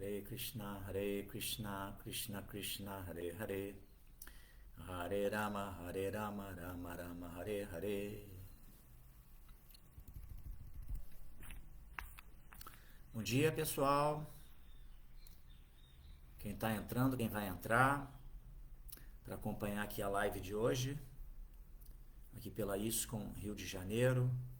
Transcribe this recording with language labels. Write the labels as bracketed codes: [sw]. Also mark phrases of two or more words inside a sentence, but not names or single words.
[sa] कृष्ण कृष्ण कृष्ण हरे हरे हरे राम राम राम हरे हरे. [pt] Bom dia, pessoal. Quem está entrando, quem vai entrar, para acompanhar aqui a live de hoje, aqui pela ISCOM Rio de Janeiro.